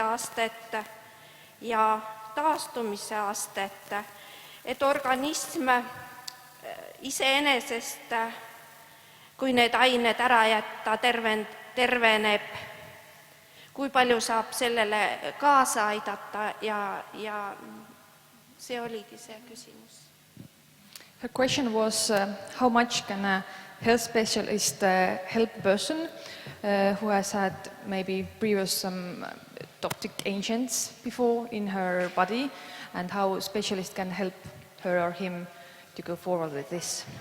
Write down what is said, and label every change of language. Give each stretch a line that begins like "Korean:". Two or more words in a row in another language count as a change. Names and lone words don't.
Estonian: astet ja taastumise astet, et organism iseenesest, kui need ained ära jätta, terveneb, kui palju saab sellele kaasa aidata ja see oligi see küsimus.
English: Her question was how much can a health specialist help a person who has had maybe previous some toxic agents before in her body, and how a specialist can help her or him to go forward with this.